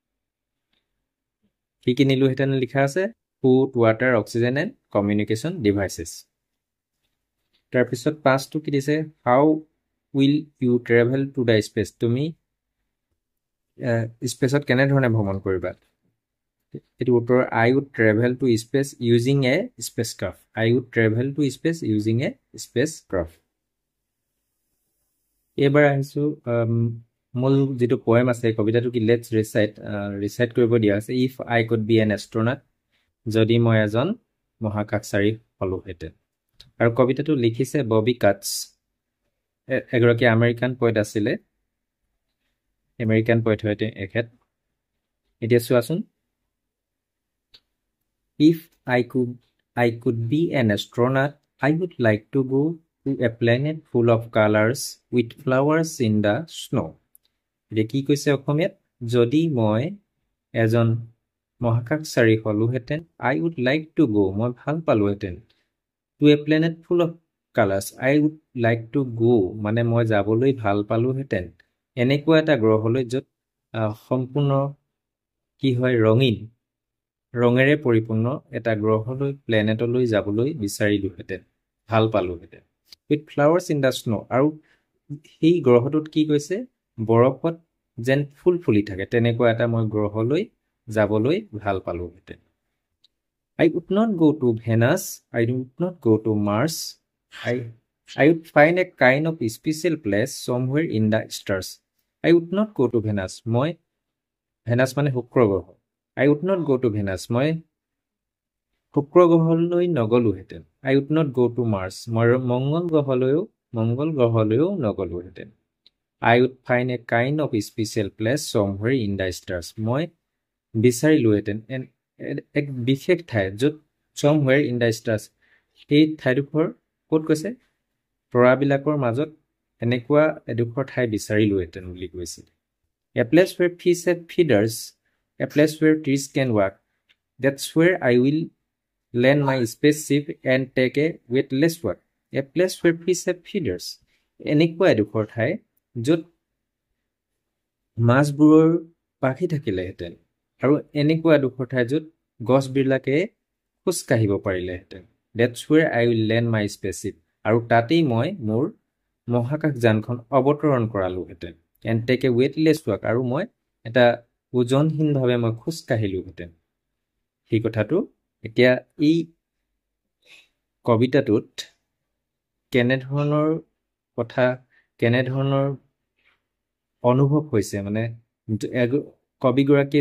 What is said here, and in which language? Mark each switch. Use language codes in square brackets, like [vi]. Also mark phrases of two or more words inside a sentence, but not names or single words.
[as] কি নিলোহেঁতেন লিখা আছে [en] food water oxygen and communication devices [as] তাৰপিছত 5টো কি দিছে [en] how will you travel to the space [as] তুমি স্পেচত কেনেধৰণে ভ্ৰমণ কৰিবা এইটো উত্তৰ [en] I would travel to space using a spacecraft I would travel to space using a spacecraft [as] এইবাৰ আহিছোঁ মূল যিটো পয়েম আছে কবিতাটো কি [en] let's recite [as] কৰিব দিয়া আছে [en] If I could be an astronaut [as] যদি মই এজন মহাকাশচাৰী হলোহেঁতেন আৰু কবিতাটো লিখিছে ববি কাটছ এগৰাকী [en] American poet [as] আছিলে [en] American poet [as] হয় এখেত এতিয়া চোৱাচোন [en] If I could be an astronaut I would like to go to a planet full of colours with flowers in the snow' [as] এতিয়া কি কৈছে অসমীয়াত যদি মই এজন মহাকাশচাৰী হলোহেঁতেন [en] I would like to go [as] মই ভাল পালোহেঁতেন [en] to a planet full of colours I would like to go [as] মানে মই যাবলৈ ভাল পালোহেঁতেন এনেকুৱা এটা গ্ৰহলৈ য'ত সম্পূৰ্ণ কি হয় ৰঙীন ৰঙেৰে পৰিপূৰ্ণ এটা গ্ৰহলৈ প্লেনেটলৈ যাবলৈ বিচাৰিলোহেঁতেন ভাল পালোহেঁতেন [en] with flowers in the snow [as] আৰু সেই গ্ৰহটোত কি কৈছে বৰফত যেন ফুল ফুলি থাকে তেনেকুৱা এটা মই গ্ৰহলৈ যাবলৈ ভাল পালোহেঁতেন [en] I would not go to Venus. I would not go to Mars. I would find a kind of special place somewhere in the stars. I would not go to Venus. [as] মই Venus মানে শুক্ৰ গ্ৰহ [en] I would not go to Venus. [as] মই শুক্ৰ গ্ৰহলৈ নগলোহেঁতেন [en] I would not go to Mars. [as] মই মংগল গ্ৰহলৈও নগলোহেঁতেন [en] I would find a kind of special place somewhere in the stars. [as] মই বিচাৰিলোহেঁতেন এক বিশেষ ঠাই য'ত [en] somewhere in the stars [as] সেই ঠাইডোখৰ ক'ত কৈছে তৰাবিলাকৰ মাজত এনেকুৱা এডোখৰ ঠাই বিচাৰিলোহেঁতেন বুলি কৈছিল [en] A place where fish have feeders, a place where trees can walk. That's where I will land my spaceship and take a weightless walk. A place where fish have feeders. [as] এনেকুৱা এডোখৰ ঠাই য'ত মাছবোৰৰ পাখি থাকিলেহেঁতেন আৰু এনেকুৱা এডোখৰ ঠাই য'ত গছবিলাকে খোজ কাঢ়িব পাৰিলেহেঁতেন [en] That's where I will land my spaceship. [as] আৰু তাতেই মই মোৰ মহাকাশযানখন অৱতৰণ কৰালোহেঁতেন [en] and take a weightless walk. [as] আৰু মই এটা ওজনহীনভাৱে মই খোজ কাঢ়িলোহেঁতেন সেই কথাটো এতিয়া এই কবিতাটোত কেনেধৰণৰ কথা কেনেধৰণৰ অনুভৱ হৈছে মানে কবিগৰাকীয়ে